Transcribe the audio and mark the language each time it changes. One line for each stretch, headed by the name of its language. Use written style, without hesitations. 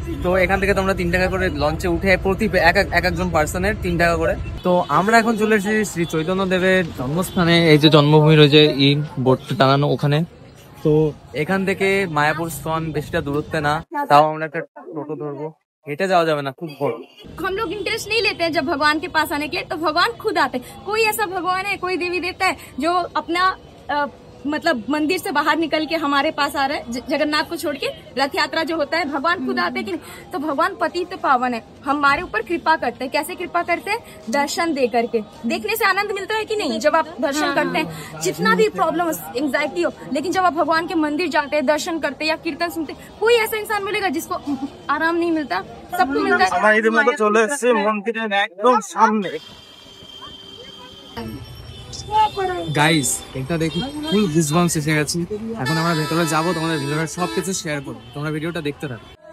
Bangla: তো এখান থেকে তোমরা 3 টাকা করে লঞ্চে উঠে প্রতি একজন পার্সনের 3 টাকা করে। তো আমরা এখন চলে এসেছি শ্রী চৈতন্য দেবের জন্মস্থানে। এই যে জন্মভূমি রয়েছে বোর্ডটা টাঙানো ওখানে। তো এখান থেকে মায়াপুর স্থান বেশিটা দূরত্বে না, তাও আমরা একটা টোটো ধরবো। হেঁটে যাওয়া যাবে না, খুব বড়।
Hindi: हम लोग इंटरेस्ट नहीं लेते हैं जब भगवान के पास आने के लिए, तो भगवान खुद आते हैं। कोई ऐसा भगवान है, कोई देवी देवता है जो अपना मतलब मंदिर से बाहर निकल के हमारे पास आ रहा है। जगन्नाथ को छोड़ के रथ यात्रा जो होता है, भगवान खुद आते हैं कि नहीं? तो भगवान पतित पावन है, हमारे ऊपर कृपा करते हैं। कैसे कृपा करते हैं? दर्शन दे करके। देखने से आनंद मिलता है कि नहीं? जब आप दर्शन करते हैं, जितना भी प्रॉब्लम एंजाइटी हो, लेकिन जब आप भगवान के मंदिर जाते हैं, दर्शन करते हैं या कीर्तन सुनते हैं, कोई ऐसा इंसान मिलेगा जिसको आराम नहीं मिलता? सबको मिलता है।
Bangla: আমরা ইতিমধ্যে চলে এসেছি মন্দিরের একদম সামনে। গাইস এটা দেখি ফুল গুজবাম্পস এসে গেছে। এখন আমরা ভেতরে যাবো, তোমাদের ভিতরে সবকিছু শেয়ার করবো, তোমরা ভিডিওটা দেখতে থাকো।